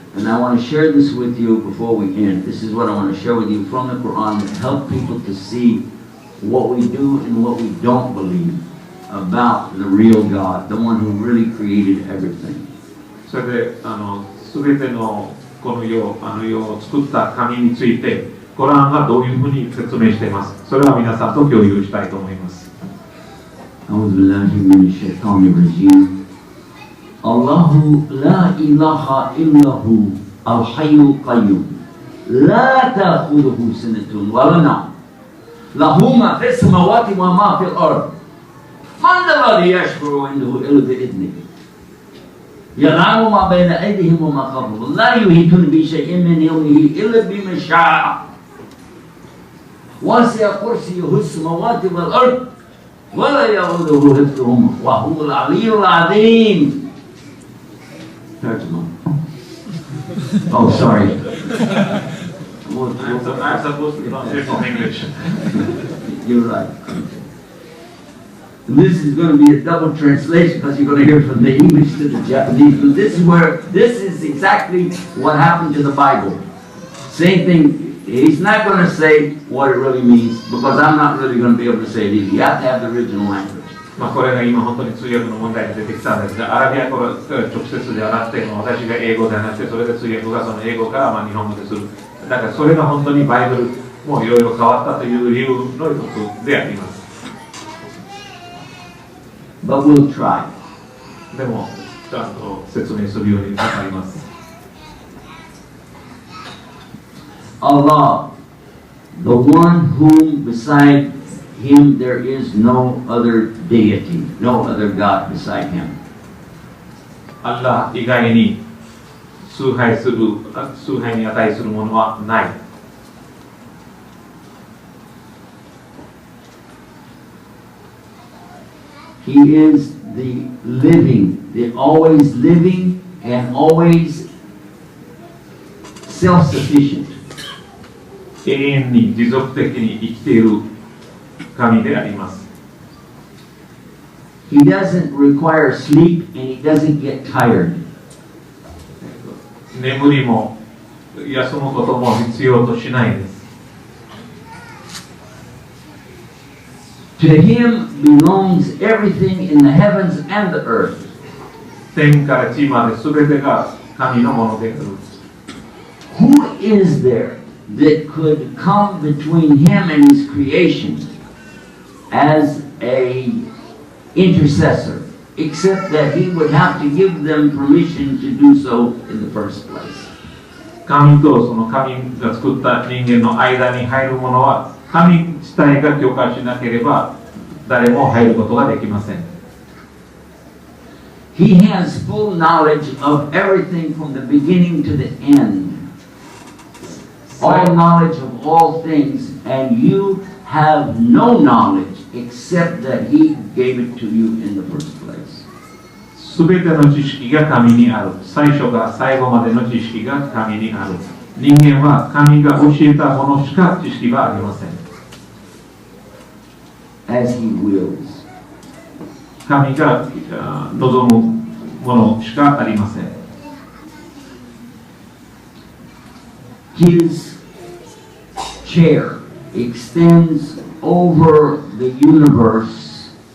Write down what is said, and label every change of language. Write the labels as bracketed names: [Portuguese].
[English] And I want to share this with you before we end. This is what I want to share with you from the Quran to help people to see what we do and what we don't believe about the real God, the one who really created everything. [Japanese] それで全てのこの世を作った神について、コランがどういうふうに説明しています。それは皆さんと共有したいと思います。 [Arabic] أعوذ بالله من الشيطان الرجيم. الله لا إله إلا هو الحي القيوم لا تأخذه سنة ولا نوم له ما في السماوات وما في الأرض من ذا الذي يشفع عنده إلا بإذنه يعلم ما بين أيديهم وما خلفهم لا يحيطون بشيء من علمه إلا بما شاء وسع كرسيه السماوات والأرض ولا يؤوده حفظهما وهو العلي العظيم. [English] Oh, sorry. I'm supposed to translate from English. You're right. And this is going to be a double translation because you're going to hear from the English to the Japanese. But this is exactly what happened to the Bible. Same thing. He's not going to say what it really means because I'm not really going to be able to say it either. You have to have the original language. [Japanese] これが今本当に通訳の問題が出てきたんですが、アラビア語が直接ではなくて、私が英語ではなくて、それで通訳がその英語から日本語でする。だからそれが本当にバイブルもいろいろ変わったという理由の一つであります。 [English] But we'll try. [Japanese] でも、ちゃんと説明するようになります。 [English] Allah, the one whom beside Him there is no other deity, no other God beside Him. [Japanese] アッラー以外に崇拝に値するものはない。 [English] He is the living, the always living and always self-sufficient. [Japanese] 永遠に持続的に生きている神であります。 [English] He doesn't require sleep and he doesn't get tired. [Japanese] 眠りも休むことも必要としないです。 [English] To him belongs everything in the heavens and the earth. [Japanese] 天から地まで全てが神のものである。 [English] Who is there that could come between him and his creation as a intercessor, except that he would have to give them permission to do so in the first place? [Japanese] 神とその神が作った人間の間に入るものは神自体が許可しなければ誰も入ることができません。 [English] He has full knowledge of everything from the beginning to the end. All knowledge of all things, and you have no knowledge except that He gave it to you in the first place. [Japanese] すべての知識が神にある。最初が最後までの知識が神にある。人間は神が教えたものしか知識がありません。 [English] As He wills. [Japanese] 神が望むものしかありません。 [English] His chair extends over the universe.